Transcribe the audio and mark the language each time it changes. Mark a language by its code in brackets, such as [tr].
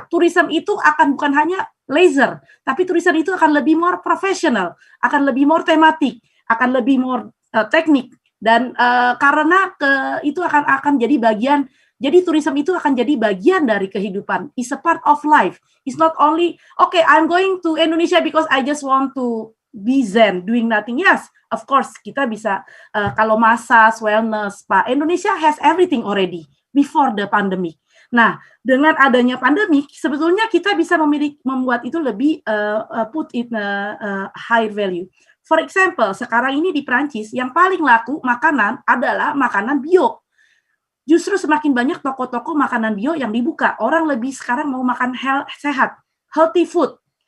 [id] Tourism itu akan bukan hanya leisure, tapi tourism itu akan lebih more professional, akan lebih more tematik, akan lebih more teknik. Dan karena itu akan jadi bagian. Jadi tourism itu akan jadi bagian dari kehidupan. [en] It's a part of life. It's not only okay, I'm going to Indonesia because I just want to be zen, doing nothing. Yes, of course, [id] kita bisa kalau massage, wellness, spa. [en] Indonesia has everything already before the pandemic. [id] Nah, dengan adanya pandemi, sebetulnya kita bisa membuat itu lebih [en] put in high value. For example, [id] sekarang ini di Prancis yang paling laku makanan adalah makanan bio. Justru semakin banyak toko-toko makanan bio yang dibuka. Orang lebih sekarang mau makan sehat, [en] healthy food.